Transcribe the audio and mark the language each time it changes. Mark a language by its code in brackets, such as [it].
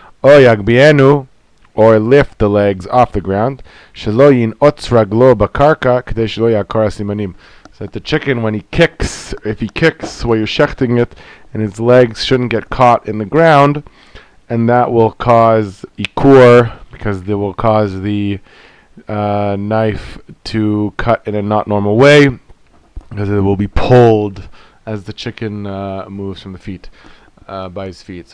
[he] או יגביהנו, [en] or lift the legs off the ground. [he] שלא ינעוץ רגלו בקרקע כדי שלא יעקור הסימנים. [en] So that the chicken, when he kicks, if he kicks while you're shechting it, and his legs shouldn't get caught in the ground, and that will cause ikur, because they will cause the knife to cut in a not normal way, because it will be pulled as the chicken moves from the feet, by his feet.